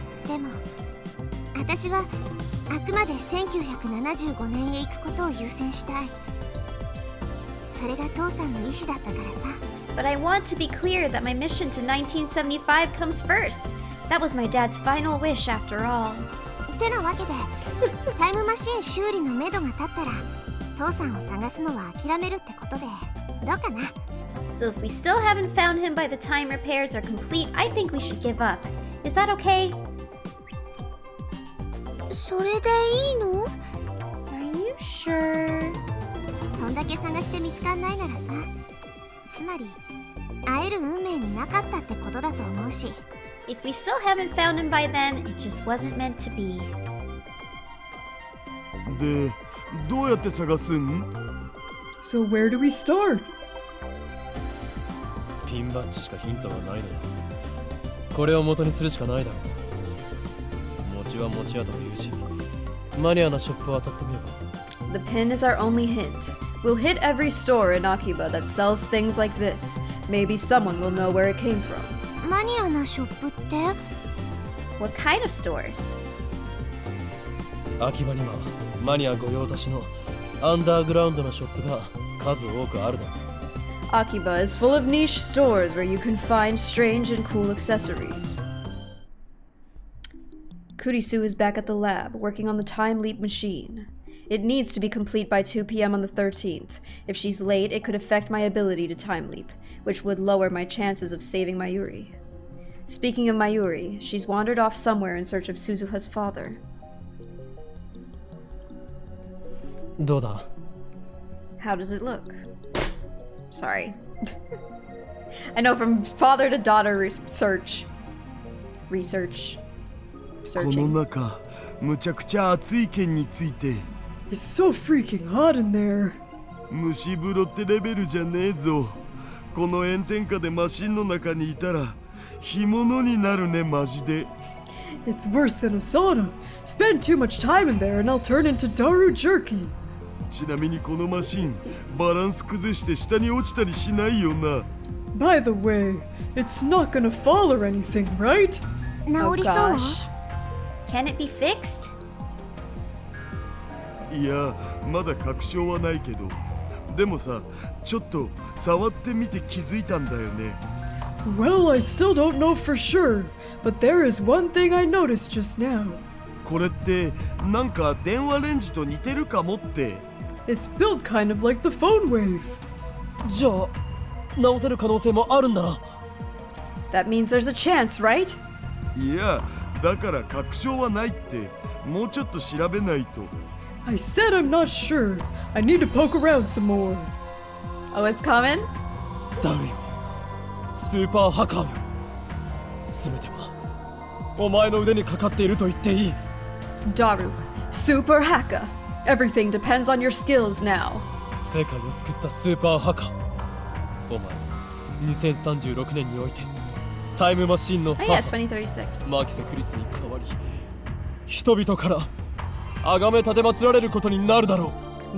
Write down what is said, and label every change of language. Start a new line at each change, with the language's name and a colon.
Japanese: でも私はあくまで1975年へ行くことを優先したい。それが父さんの意思だったからさ。
English: But I want to be clear that my mission to 1975 comes first. That was my dad's final wish after all.
Japanese: てなわけでタイムマシン修理のめどが立ったら父さんを探すのは諦めるってことでどうかな。
English: So if we still haven't found him by the time repairs are complete, I think we should give up. Is that okay?
Japanese: それでいいの？
English: Are you sure?
Japanese: そんだけ探して見つかんないならさ、つまり会える運命になかったってことだと思うし。
English: If we still haven't found him by then, it just wasn't meant to be.
Japanese: でどうやって探すん？
English: So where do we start?
Japanese: ピンバッジしかヒントがないのよ。これを元にするしかないだろう。餅は餅屋というし、マニアなショップを当たってみようか。
English: The pin is our only hint. We'll hit every store in Akiba that sells things like this. Maybe someone will know where it came from.
Japanese: マニアなショップって？
English: What kind of stores?
Japanese: 秋葉にはマニア御用達のアンダーグラウンドのショップが数多くあるだろう。
English: Akiba is full of niche stores where you can find strange and cool accessories. Kurisu is back at the lab, working on the time leap machine. It needs to be complete by 2 p.m. on the 13th. If she's late, it could affect my ability to time leap, which would lower my chances of saving Mayuri. Speaking of Mayuri, she's wandered off somewhere in search of Suzuha's father.
Japanese: どうだ？
English: How does it look? Sorry. I know from father to daughter research.
Japanese: この
English: Searching.
Japanese: 中むちゃくちゃ暑い件について。
English: It's so freaking hot in there.
Japanese: 蒸し風呂ってレベルじゃねえぞ。この炎天下でマシンの中にいたら干物になるねマジで。
English: It's worse than a sauna. Spend too much time in there and I'll turn into Daru jerky.
Japanese: ちなみにこのマシンバランス崩して下に落ちたりしないよな。
English: By the way, it's not gonna fall or anything, right?
Japanese: 治
English: Oh
Japanese: りそう？
English: gosh. Can it be fixed?
Japanese: いやまだ確証はないけど、でもさちょっと触ってみて気づいたんだよね。
English: Well, I still don't know for sure, but there is one thing I noticed just now.
Japanese: これってなんか電話レンジと似てるかもって。
English: It's built kind of like the phone wave.
Japanese: じゃあ直せる可能性もあるんだな。
English: That means there's a chance, right?
Japanese: いやだから確証はないって、もうちょっと調べないと。
English: I said I'm not sure. I need to poke around some more. Oh, it's coming?
Japanese: ダルよ、スーパーハカーよ。全てはお前の腕にかかっていると言っていい。
English: Daru, super hacker. Everything depends on your skills now.
Japanese: 世界を救ったスーパーハカー。お前、2036年においてタイムマシンの
English: Oh
Japanese: 母、
English: yeah, it's 2036.
Japanese: マキセ・クリスに代わり人々から崇め立てまつられることになるだろう。